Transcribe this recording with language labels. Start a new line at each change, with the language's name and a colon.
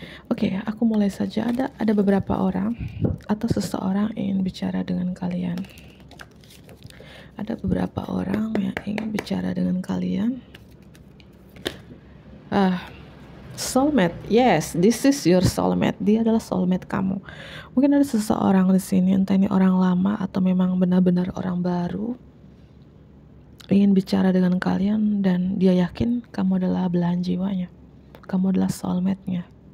Indonesian: Oke, aku mulai saja. Ada beberapa orang atau seseorang ingin bicara dengan kalian. Ada beberapa orang yang ingin bicara dengan kalian.
English: Soulmate, yes, this is your soulmate.
Indonesian: Dia adalah soulmate kamu. Mungkin ada seseorang di sini, entah ini orang lama atau memang benar-benar orang baru, ingin bicara dengan kalian dan dia yakin kamu adalah belahan jiwanya. Kamu adalah soulmate-nya.